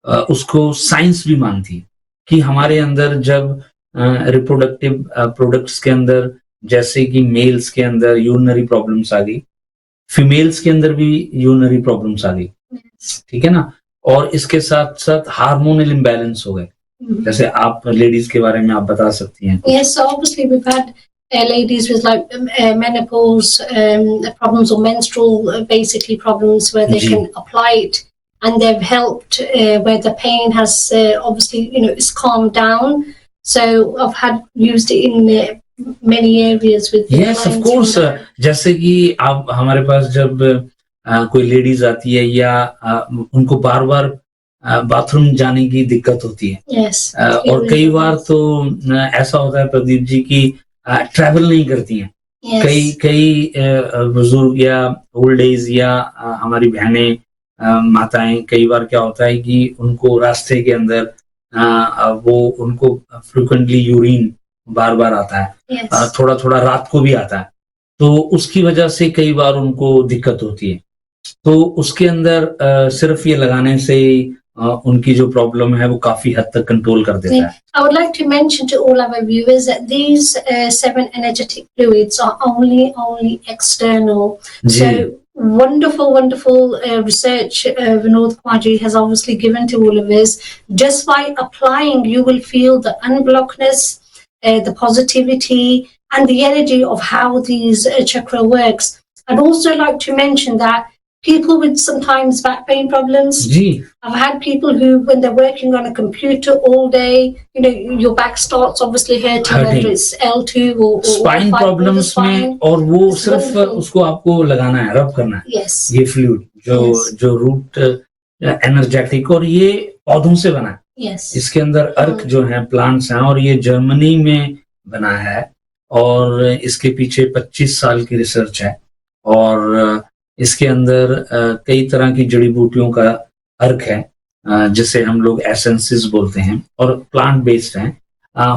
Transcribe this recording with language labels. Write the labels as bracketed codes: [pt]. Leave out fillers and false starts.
[hi] उसको साइंस भी मानती है कि हमारे अंदर जब रिप्रोडक्टिव प्रोडक्ट्स के अंदर जैसे कि मेल्स के अंदर यूरिनरी प्रॉब्लम्स आ गई, फीमेल्स के अंदर भी यूरिनरी प्रॉब्लम्स आ गई, ठीक है ना, और इसके साथ साथ हार्मोनल इम्बैलेंस हो गए। जैसे आप लेडीज के बारे में आप बता सकती हैं। [en] Yes, so obviously we've had ladies with like menopause problems or menstrual basically problems where they can apply it and they've helped where the pain has obviously it's calmed down. So I've had used it in many areas with yes of course [hi] जैसे कि आप हमारे पास जब कोई ladies आती है या उनको बार बार बाथरूम जाने की दिक्कत होती है, [en] yes, [hi] और कई बार तो ऐसा होता है प्रदीप जी की ट्रैवल नहीं करती हैं, [en] yes. [hi] कई बुजुर्ग या ओल्ड एज या हमारी बहनें माताएं, कई बार क्या होता है कि उनको रास्ते के अंदर वो उनको फ्रिक्वेंटली यूरिन बार बार आता है, [en] yes. [hi] थोड़ा थोड़ा रात को भी आता है, तो उसकी वजह से कई बार उनको दिक्कत होती है। तो उसके अंदर सिर्फ ये लगाने से उनकी जो प्रॉब्लम है वो काफी हद तक कंट्रोल कर देता है। [en] I would like to mention to all our viewers that these 7 energetic fluids are only external. So wonderful research Vinod Kwaji has obviously given to all of us. Just by applying, you will feel the unblockness, the positivity, and the energy of how these chakra works. I'd also like to mention that people with sometimes back pain problems. I've had people who, when they're working on a computer all day, your back starts obviously hurting. Whether it's L2 or spine problems [hi] में, और वो सिर्फ उसको आपको लगाना है, रब करना है। [en] Yes. [hi] ये फ्लूइड जो रूट एनर्जेटिक और ये पौधों से बना है। [en] Yes. [hi] इसके अंदर अर्क जो है प्लांट्स हैं और ये जर्मनी में बना है और इसके पीछे 25 साल की रिसर्च है और इसके अंदर कई तरह की जड़ी बूटियों का अर्क है जिसे हम लोग एसेंसेस बोलते हैं और प्लांट बेस्ड हैं।